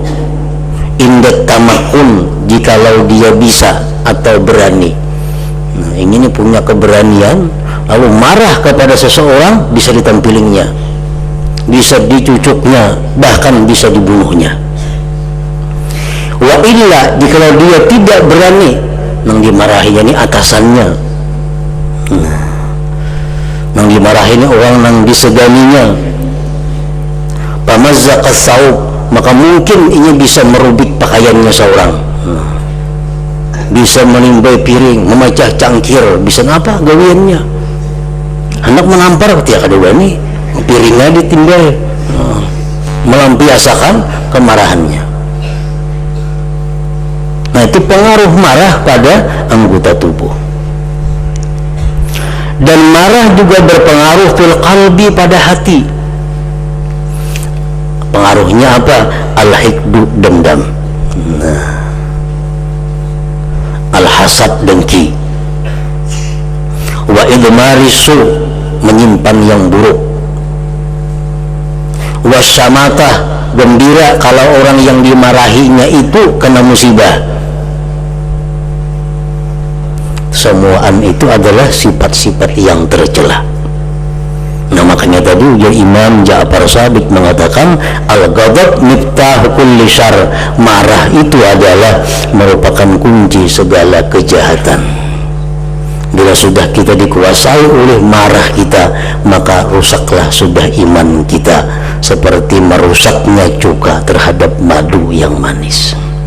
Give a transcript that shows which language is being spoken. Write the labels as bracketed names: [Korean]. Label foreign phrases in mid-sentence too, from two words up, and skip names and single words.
[Arabic] عند التمكن, [Indonesian] jikalau dia bisa atau berani. Ini punya keberanian, lalu marah kepada seseorang, bisa ditampilinya, bisa dicucuknya, bahkan bisa dibunuhnya. [Arabic] وإلا, [Indonesian] jikalau dia tidak berani, [Banjar] nang dimarahinya ini atasannya, nang dimarahinya orang nang diseganinya, [Arabic] فمزق الثوب, [Banjar] maka mungkin ini bisa merubik pakaiannya seorang, bisa menimbai piring, memecah cangkir, bisa apa gawiannya, hendak menampar ketika kedua ini piringnya ditimbai, melampiaskan kemarahannya. [Indonesian] Nah, itu pengaruh marah pada anggota tubuh. Dan marah juga berpengaruh [Arabic] في القلب, [Indonesian] pada hati. Pengaruhnya apa? Al-hikdu, dendam. Al-hasad, dengki. [Arabic] وإضمار السوء, [Indonesian] menyimpan yang buruk. [Arabic] والشماتة, [Indonesian] gembira kalau orang yang dimarahinya itu kena musibah. Semuaan itu adalah sifat-sifat yang tercela. Nah, makanya tadi Imam Ja'far Shadiq mengatakan [Arabic] الغضب مفتاح كل شر, [Indonesian] marah itu adalah merupakan kunci segala kejahatan. Bila sudah kita dikuasai oleh marah kita, maka rusaklah sudah iman kita, seperti merusaknya cuka terhadap madu yang manis.